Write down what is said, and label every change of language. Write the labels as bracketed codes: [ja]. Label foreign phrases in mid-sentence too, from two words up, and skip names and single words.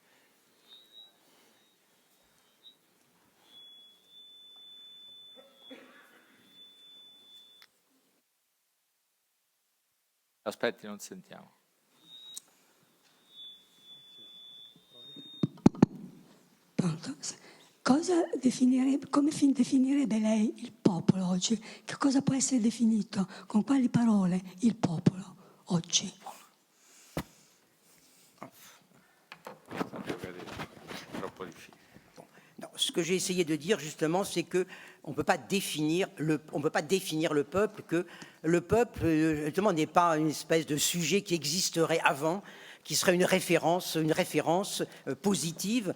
[it] Aspetti, non sentiamo. Pronto? Come definirebbe lei il popolo oggi? Che cosa può essere definito? Con quali parole il popolo oggi? [fr] Ce que j'ai essayé de dire justement, c'est que on ne peut pas définir le peuple, que le peuple justement n'est pas une espèce de sujet qui existerait avant, qui serait une référence positive.